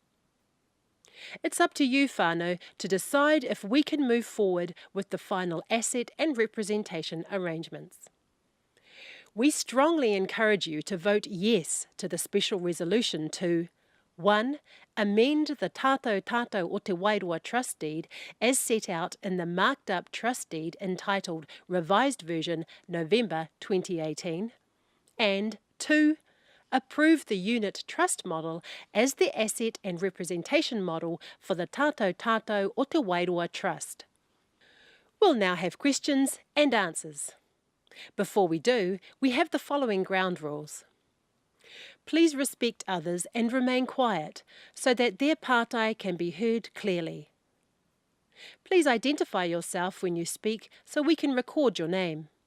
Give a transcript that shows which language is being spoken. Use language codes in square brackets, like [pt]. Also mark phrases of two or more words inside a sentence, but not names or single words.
[en] It's up to you, whānau, to decide if we can move forward with the final asset and representation arrangements. We strongly encourage you to vote yes to the special resolution to 1. Amend the tātou o te Wairua trust deed as set out in the marked up trust deed entitled Revised Version November 2018. And 2. Approve the unit trust model as the asset and representation model for the tātou o te Wairua trust. We'll now have questions and answers. Before we do, we have the following ground rules. Please respect others and remain quiet so that their pārtai can be heard clearly. Please identify yourself when you speak so we can record your name.